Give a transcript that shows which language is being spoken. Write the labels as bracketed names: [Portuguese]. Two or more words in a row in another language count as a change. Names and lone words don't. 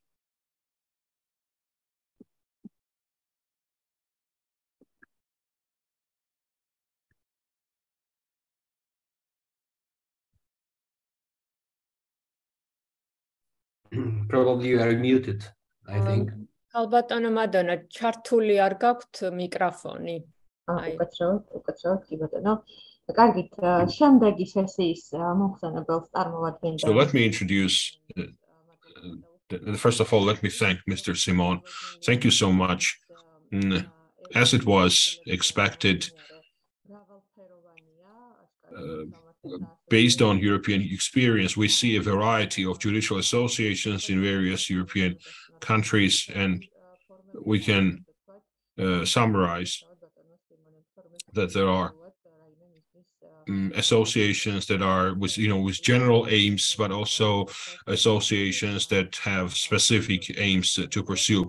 [English] Probably you are muted, I think. [Georgian] ალბათონო მადონა, ჩართული არ გაქვთ მიკროფონი. უკაცრავად, კი ბატონო. კარგით, შემდეგი სესიის მომხსენებელს წარმოვადგენდა. [English] So let me introduce, first of all, let me thank Mr. Simon. Thank you so much. As it was expected, based on European experience, we see a variety of judicial associations in various European countries, and we can summarize that there are associations that are with general aims, but also associations that have specific aims to pursue.